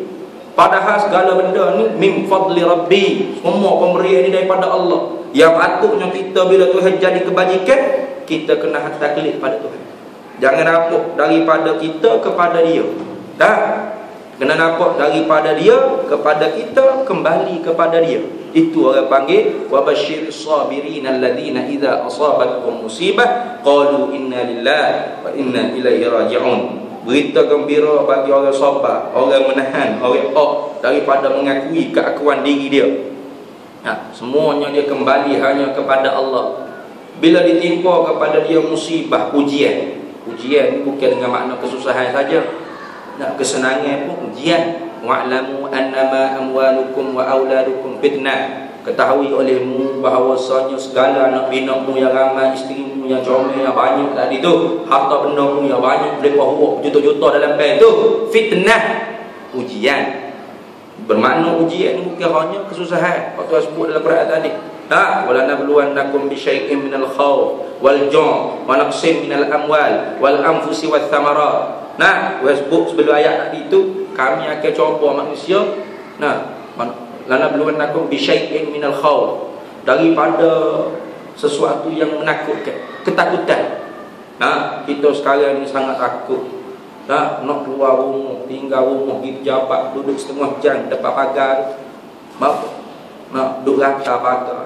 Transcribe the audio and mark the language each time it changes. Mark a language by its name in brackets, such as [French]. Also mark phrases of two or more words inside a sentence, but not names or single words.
[Malay] Padahal segala benda ni [Arabic] من فضل ربي, [Malay] semua pemberian ni daripada Allah. Yang patutnya kita bila Tuhan jadi kebajikan, kita kena taklid pada Tuhan. Jangan nampak daripada kita kepada dia. Dah. Kena nampak daripada dia kepada kita, kembali kepada dia. Itu orang panggil [Arabic] وبشر الصابرين الذين إذا أصابتكم مصيبة قالوا إنا لله وإنا إليه راجعون. [Malay] Berita gembira bagi orang sabar, orang menahan, orang daripada mengakui keakuan diri dia. Semuanya dia kembali hanya kepada Allah. Bila ditimpa kepada dia musibah, ujian bukan dengan makna kesusahan saja. Kesenangan pun ujian. [Arabic] واعلموا أنما أموالكم وأولادكم فتنة. [Malay] Ketahui olehmu bahawasanya segala anak binatmu yang ramai, isterimu yang comel yang banyak tadi tu, harta bendamu yang banyak, berlimpah juta-juta dalam bank tu, fitnah, ujian. Bermakna ujian bukan hanya kesusahan. Waktu saya sebut dalam Quran tadi, [Arabic] ولنبلونكم بشيء من الخوف والجوع ونقص من الأموال والأنفس والثمرات. [Malay] Sebut sebelum ayat tadi itu, kami akan cuba manusia. [Arabic] لنبلونكم بشيء من الخوف, [Malay] daripada sesuatu yang menakutkan, ketakutan. Kita sekarang ni sangat takut. Nak keluar rumah, tinggal rumah, pergi pejabat, duduk setengah jam depan pagar. Nak duduk rata pagar.